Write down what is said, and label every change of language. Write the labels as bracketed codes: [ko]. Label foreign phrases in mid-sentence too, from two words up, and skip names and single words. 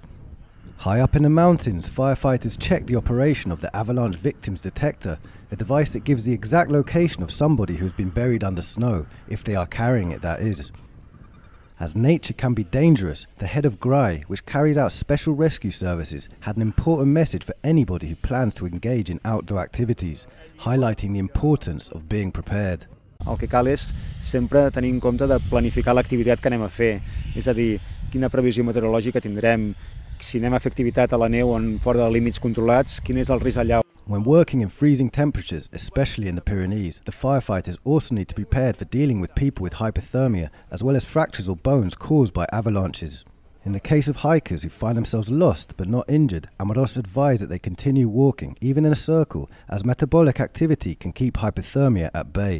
[en] High up in the mountains, firefighters check the operation of the avalanche victims detector, a device that gives the exact location of somebody who's been buried under snow, if they are carrying it, that is. As nature can be dangerous, the head of GRAE, which carries out special rescue services, had an important message for anybody who plans to engage in outdoor activities, highlighting the importance of being prepared. [ca] El que cal és sempre tenir en compte de planificar l'activitat que anem a fer, és a dir, quina previsió meteorològica tindrem, si anem a fer activitat a la neu o fora de límits controlats, quin és el risc allà. [en] When working in freezing temperatures, especially in the Pyrenees, the firefighters also need to be prepared for dealing with people with hypothermia, as well as fractures or bones caused by avalanches. In the case of hikers who find themselves lost but not injured, and would also advise that they continue walking, even in a circle, as metabolic activity can keep hypothermia at bay.